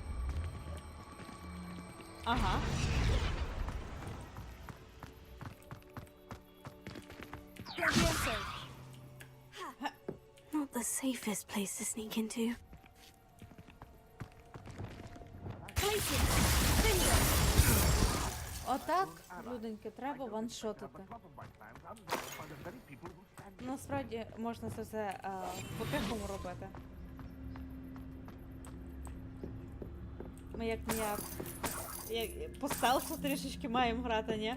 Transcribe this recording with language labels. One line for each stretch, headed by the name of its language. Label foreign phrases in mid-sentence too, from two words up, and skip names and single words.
Ukrainian: Ага. Leviosa.
English: Not the safest place to sneak into.
Ukrainian: Отак, люденьки, треба ваншотити. Насправді можна це все по-тихому робити. Ми як-ніяк по стелсу трішечки маємо грати, ні?